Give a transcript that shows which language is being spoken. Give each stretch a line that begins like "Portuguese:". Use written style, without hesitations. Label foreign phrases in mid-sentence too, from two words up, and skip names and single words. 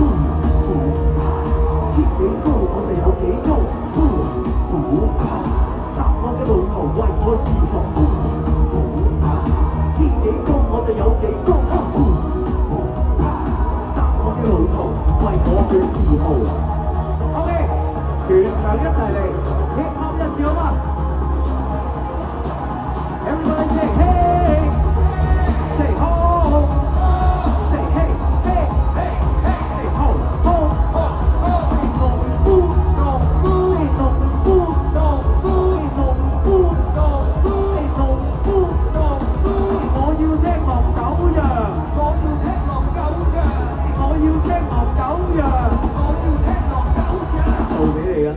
Cantonese: 天幾高我就有幾高，答我嘅路途為我自豪。天幾高我就有幾高，答我嘅路途為我去自豪。OK， 全場一齊嚟
English: hip hop
Cantonese: 一次好嗎
English: ？Everybody say hey， say ho， say hey hey hey hey， say ho ho ho ho，
Cantonese: 農夫農夫農夫農夫農夫農夫農夫農夫，我要聽狼狗羊，我要聽狼狗羊，我要聽狼狗羊，我要聽狼狗羊，做俾你啊！